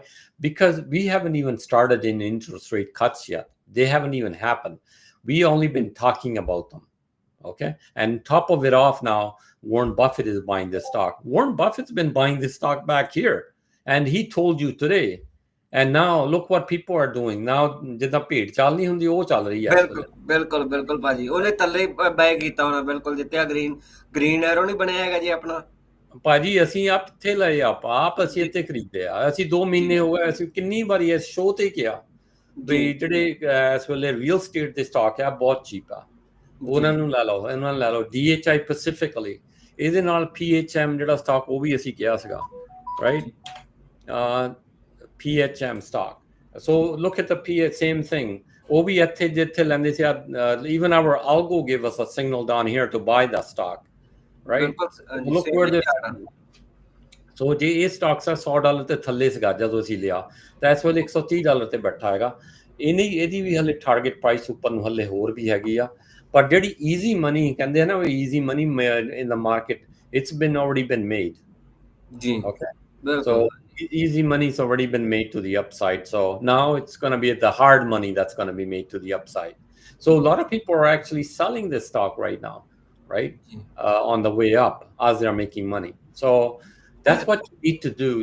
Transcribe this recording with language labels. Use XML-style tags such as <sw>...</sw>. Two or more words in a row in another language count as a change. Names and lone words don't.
<en>Because we haven't even started in interest rate cuts yet. They haven't even happened. We only been talking about them. Okay. And top of it off now, Warren Buffett is buying this stock. Warren Buffett's been buying this stock back here. And he told you today. And now look what people are doing.</en> <pa>Now ਜਿੱਦਾਂ ਭੀੜ ਚੱਲਦੀ ਹੁੰਦੀ ਉਹ ਚੱਲ ਰਹੀ ਹੈ। ਬਿਲਕੁਲ ਬਿਲਕੁਲ ਭਾਜੀ, ਉਹਨੇ ਥੱਲੇ ਬਾਈ ਕੀਤਾ ਹੋਣਾ, ਬਿਲਕੁਲ ਜਿੱਤਿਆ</pa> <en>green arrow</en> <pa>ਨਹੀਂ ਬਣਿਆ ਹੈਗਾ ਜੀ ਆਪਣਾ। ਭਾਜੀ ਅਸੀਂ ਆਪ ਕਿੱਥੇ ਲਏ ਆਪ ਅਸੀਂ ਇੱਥੇ ਖਰੀਦੇ ਆ। ਅਸੀਂ 2 ਮਹੀਨੇ ਹੋ ਗਏ, ਅਸੀਂ ਕਿੰਨੀ ਵਾਰੀ ਇਸ ਸ਼ੋਅ ਤੇ ਕਿਹਾ ਵੀ ਜਿਹੜੇ ਇਸ ਵੇਲੇ</pa> <en>real estate</en> <pa>ਦੇ ਸਟਾਕ ਆ ਬਹੁਤ ਚੀਪ ਆ, ਉਹਨਾਂ ਨੂੰ ਲੈ ਲਓ, ਇਹਨਾਂ ਨੂੰ ਲੈ ਲਓ। DHI ਸਪੈਸੀਫਿਕਲੀ, ਇਹਦੇ ਨਾਲ PHM ਜਿਹੜਾ ਸਟਾਕ ਉਹ ਵੀ ਅਸੀਂ ਕਿਹਾ ਸੀਗਾ, ਰਾਈਟ?</pa> <en>PHM stock. So look at the same thing.</en> <pa>ਉਹ ਵੀ ਇੱਥੇ ਜਿੱਥੇ ਲੈਂਦੇ ਸੀ,</pa> <en>even our algo gave us a signal down here to buy that stock, right? Look where this.</en> <pa>So ਜੇ ਇਹ ਸਟਾਕ $100 ਤੇ ਥੱਲੇ ਸੀਗਾ ਜਦੋਂ ਅਸੀਂ ਲਿਆ, ਤਾਂ ਇਸ ਵੇਲੇ $130 ਤੇ ਬੈਠਾ ਹੈਗਾ। ਇਹਦੀ ਵੀ ਹਲੇ</pa> <en>target price</en> <pa>ਉੱਪਰ ਨੂੰ ਹਲੇ ਹੋਰ ਵੀ ਹੈਗੀ ਆ। ਪਰ ਜਿਹੜੀ</pa> <en>easy money</en> <pa>ਕਹਿੰਦੇ ਆ ਨਾ,</pa> <en>easy money in the market, it's already been made.</en> <pa>ਜੀ,</pa> <en>okay, so easy money's already been made to the upside. So now it's going to be the hard money that's going to be made to the upside. So a lot of people are actually selling this stock right now, right? On the way up as they're making money. So that's what you need to do.</en>